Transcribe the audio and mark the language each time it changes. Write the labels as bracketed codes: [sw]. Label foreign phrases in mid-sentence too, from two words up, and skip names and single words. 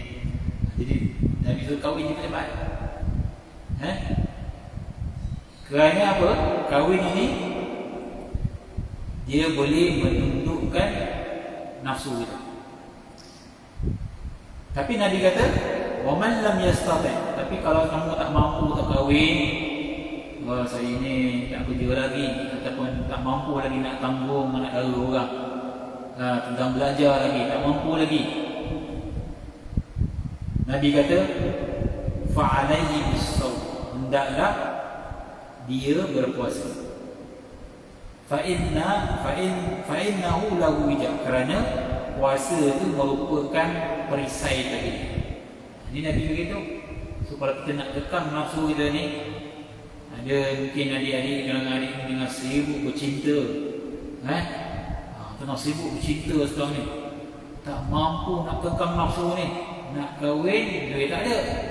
[ms] Jadi Nabi suruh kahwin cepat-cepat. Kerana apa? Kahwin ini dia boleh menundukkan nafsu kita. Tapi Nabi kata, [ar] ومن لم يستطع', [ms] tapi kalau kamu tak mampu tak kahwin, wah saya ni tak kerja lagi, ataupun tak mampu lagi nak tanggung anak dara orang, tentang belajar lagi, tak mampu lagi, Nabi kata [ar] فعليه بالصوم, [ms] hendaklah dia berpuasa. [ar] فإنه له وجاء, [ms] kerana puasa itu merupakan perisai tadi. Ini Nabi beritahu. So kalau kita nak kekang nafsu kita ni, ada mungkin adik-adik adik dengan sibuk bercinta, tengah sibuk bercinta sekarang ni, tak mampu nak kekang nafsu ni, nak kahwin, duit tak ada.